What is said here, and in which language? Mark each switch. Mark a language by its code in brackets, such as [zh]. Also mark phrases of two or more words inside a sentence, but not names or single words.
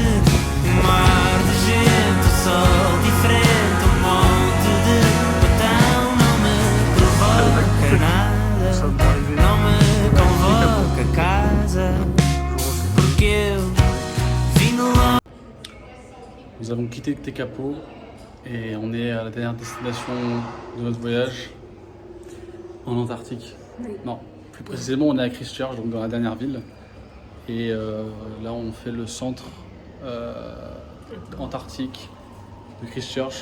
[pt] Mar de gente, o sol diferente, monte de botão. Não me provoca nada, não me convoca a casa, porque eu vim de longe. [fr] Nous avons quitté Tekapo et on est à la dernière destination de notre voyage en Antarctique. Oui. Non, plus précisément on est à Christchurch, donc dans la dernière ville. Et là on fait le centre antarctique de Christchurch.